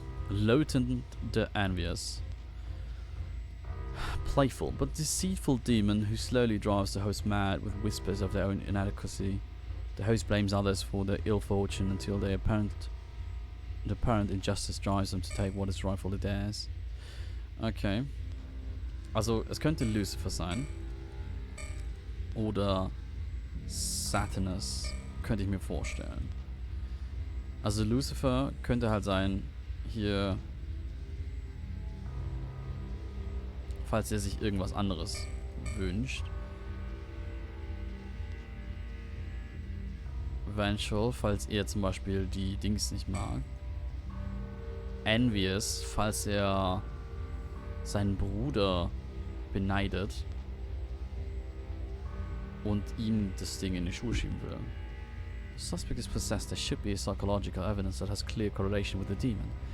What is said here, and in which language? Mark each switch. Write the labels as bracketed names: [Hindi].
[English] Lotan the envious, playful but deceitful demon who slowly drives the host mad with whispers of their own inadequacy. The host blames others for their ill fortune until the apparent injustice drives them to take what is rightfully theirs. Okay. [German] Also, es könnte Lucifer sein. Oder Sathanus, könnte ich mir vorstellen. Also Lucifer könnte halt sein, hier, falls er sich irgendwas anderes wünscht. Vengeful, falls er zum Beispiel die Dings nicht mag. Envious, falls er seinen Bruder beneidet und ihm das Ding in die Schuhe schieben will. [English] The suspect is possessed. There should be a psychological evidence that has clear correlation with the demon.